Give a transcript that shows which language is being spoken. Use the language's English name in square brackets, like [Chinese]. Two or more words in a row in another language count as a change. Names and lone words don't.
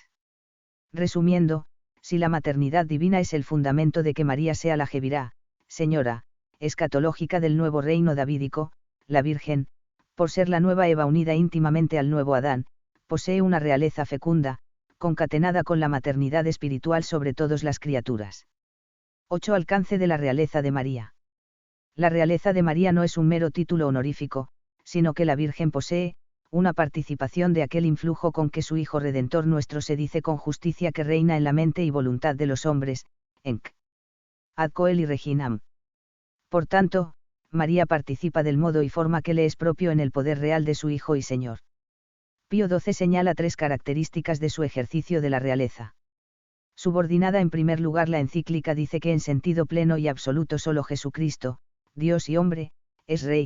[Spanish] Resumiendo, si la maternidad divina es el fundamento de que María sea la Jebirá, señora, escatológica del nuevo reino davídico, la Virgen, por ser la nueva Eva unida íntimamente al nuevo Adán, posee una realeza fecunda, concatenada con la maternidad espiritual sobre todas las criaturas. 8. Alcance de la realeza de María. La realeza de María no es un mero título honorífico, sino que la Virgen posee, una participación de aquel influjo con que su Hijo Redentor nuestro se dice con justicia que reina en la mente y voluntad de los hombres, enc. [Latin] Ad coeli reginam. [Spanish] Por tanto, María participa del modo y forma que le es propio en el poder real de su Hijo y Señor. Pío XII señala 3 características de su ejercicio de la realeza. Subordinada en primer lugar, la encíclica dice que en sentido pleno y absoluto solo Jesucristo, Dios y hombre, es Rey.